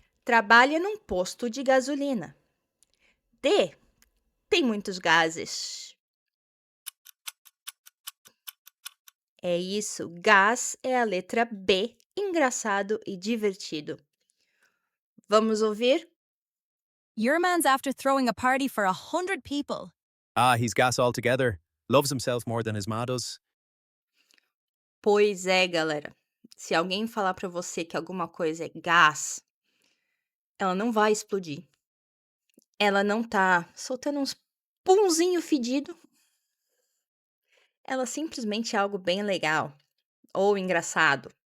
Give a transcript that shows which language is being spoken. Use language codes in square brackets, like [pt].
[pt] Trabalha num posto de gasolina. D. Tem muitos gases. É isso, gás é a letra B, engraçado e divertido. Vamos ouvir? [en] Your man's after throwing a party for 100 people. Ah, he's gas altogether. Loves himself more than his ma does. [pt] Pois é, galera. Se alguém falar pra você que alguma coisa é gás, ela não vai explodir. Ela não tá soltando uns punzinho fedido. Ela simplesmente é algo bem legal ou engraçado.